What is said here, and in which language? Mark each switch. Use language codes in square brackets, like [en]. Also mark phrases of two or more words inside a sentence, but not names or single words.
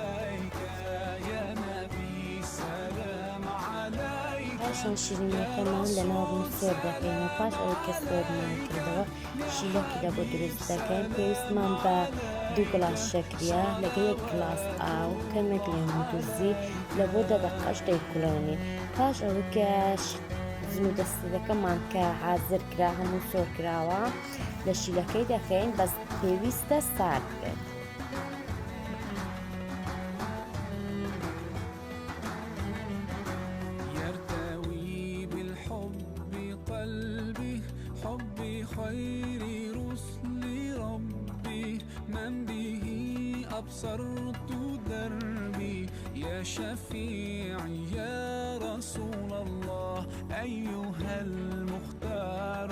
[ckb] پاشان شیرینیەکەمان لەناو ڕوو سێر دەکەینەوە پاش ئەوەی کە سێرمان کردەوە شیلەکی لە بۆ دروست دەکەین پێویستمان بە 2 گڵاس شەکریە لەگەڵ 1 گڵاس ئاو کەمێک لێمەدوزی لە بۆ 10 دەقەش دەیکوڵێنین پاش ئەوەی کە زن و دەستەکەمان کە حازر کرا هەموو سۆر کراوە لە شیلەکەی دەخەین بەس پێویستە سارد بێت. [ar] حبي خير رسل ربي من به أبصرت دربي يا شفيعي يا رسول الله أيها المختار